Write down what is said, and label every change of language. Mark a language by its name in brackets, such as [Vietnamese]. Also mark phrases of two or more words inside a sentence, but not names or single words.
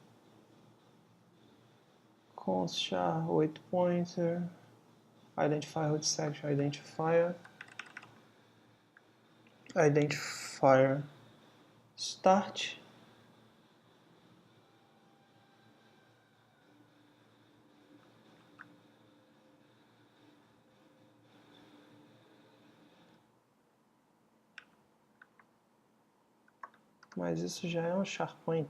[English] Const char 8 pointer, identifier root section identifier, identifier start. [Portuguese] Mas isso já é um [English] char pointer.